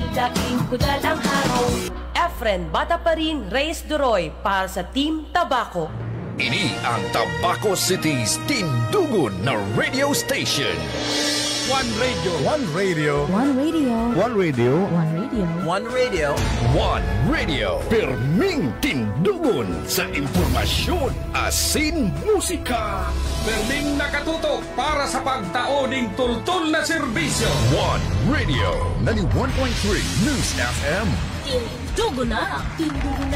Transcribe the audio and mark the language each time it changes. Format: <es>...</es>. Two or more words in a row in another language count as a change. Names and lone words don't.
<bik>daing kudalang haraw. Efren Bata pa rin, Reyes Duroy para sa Team Tabaco. Ini ang Tabaco City's tindugon na radio station.</bik> <en>One radio. One radio. One radio. One radio. One radio. One radio. One radio.</en> <bik>Perming tindugon sa impormasyon asin musika. Perming nakatutok para sa pagtaoning tultol na serbisyo.</bik> <en>One radio. 91.3 News FM.</en> <bik>Tindugo na! Tindugo na!</bik>